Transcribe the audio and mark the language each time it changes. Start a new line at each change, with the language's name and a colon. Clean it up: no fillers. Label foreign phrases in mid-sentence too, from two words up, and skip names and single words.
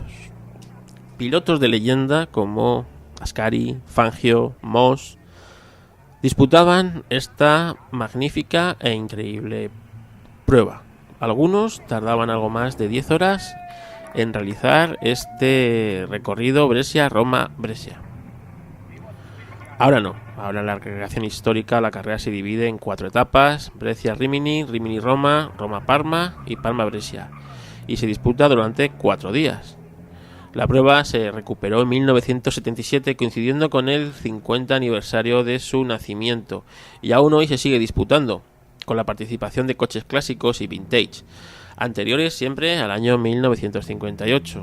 Spanish: Pilotos de leyenda como Ascari, Fangio, Moss disputaban esta magnífica e increíble prueba. Algunos tardaban algo más de 10 horas en realizar este recorrido Brescia-Roma-Brescia. Ahora no, ahora en la recreación histórica la carrera se divide en 4 etapas: Brescia-Rimini, Rimini-Roma, Roma-Parma y Parma-Brescia, y se disputa durante 4 días. La prueba se recuperó en 1977, coincidiendo con el 50 aniversario de su nacimiento, y aún hoy se sigue disputando, con la participación de coches clásicos y vintage, anteriores siempre al año 1958.